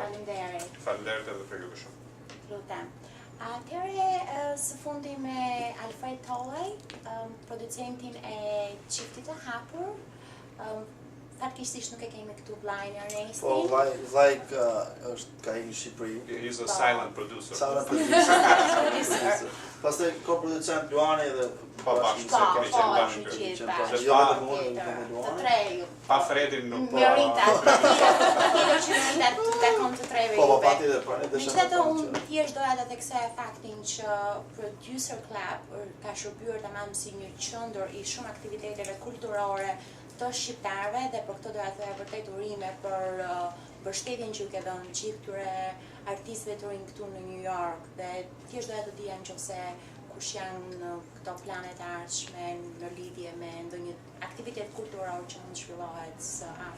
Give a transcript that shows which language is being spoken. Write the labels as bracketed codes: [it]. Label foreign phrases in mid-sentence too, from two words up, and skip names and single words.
[sq] Faleminderit edhe për ju shumë. Lutem. Atëre së fundi me Alfred Tolley, producentin e Çiftit të hapur. Fatkisht nuk e kemi këtu vllajën Ernestin. Po, vllai është ka në Shqipëri. [en] He's a silent producer. Silent producer. [sq] Pastaj ko-producent Luani dhe Po, bashkë, se kemi qenë bashkë. Të tre ju. Pa Fredin nuk po... Merita, tjetër që Merita të takon të treve juve. Po, patjetër, po, ne Megjithatë, unë thjesht doja të theksoj faktin që Producer Club ka shërbyer tamam si një qendër I shumë aktiviteteve kulturore të shqiptarëve dhe për këtë doja të thoya vërtet urime për mbështetjen që ju ke dhënë gjithë këtyre artistëve të rinj këtu në New York dhe thjesht doja të dija nëse kush janë këto planet ardhshme në lidhje me ndonjë aktivitet kulturor që mund të zhvillohet së afërm.